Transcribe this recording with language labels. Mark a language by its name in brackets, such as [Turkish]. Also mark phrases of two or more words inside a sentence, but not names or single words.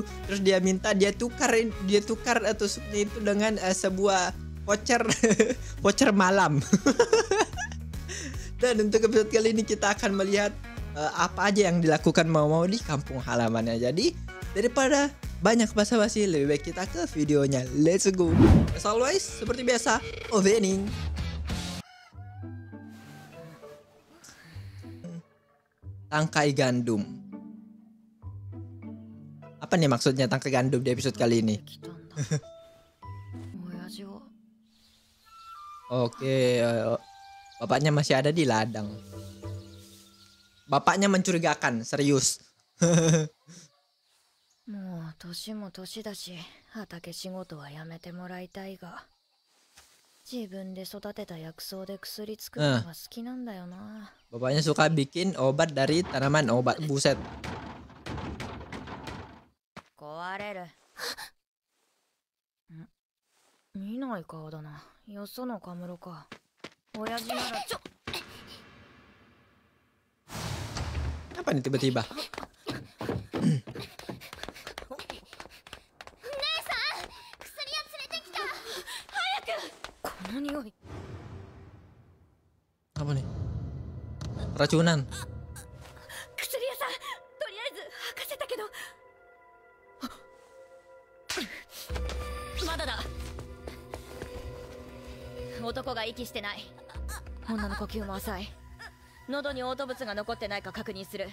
[Indonesian] Terus dia minta dia tukar tusuknya itu dengan sebuah voucher voucher malam. Dan untuk episode kali ini kita akan melihat apa aja yang dilakukan Mau di kampung halamannya. Jadi daripada banyak basa-basi, lebih baik kita ke videonya. [English] Let's go. As always, [Indonesian] seperti biasa, opening. Tangkai gandum. Apa nih maksudnya tangkai gandum di episode kali ini? Oke, bapaknya masih ada di ladang. Bapaknya mencurigakan, serius. [Japanese] もう年も年だし、畑仕事はやめてもらいたいが、自分で育てた薬草で薬作るのが好きなんだよな。 [Indonesian] Bapaknya suka bikin obat dari tanaman obat, buset. [Japanese] 壊れる。見ない顔だな。よそのカムロか。親父なら [Indonesian] Apa nih tiba-tiba? [Japanese] この匂い。 [Indonesian] Apa nih? Keracunan. [Japanese] 薬屋さん、とりあえず吐かせたけど。まだだ。男が息してない。女の呼吸も浅い。喉に嘔吐物が残ってないか確認する。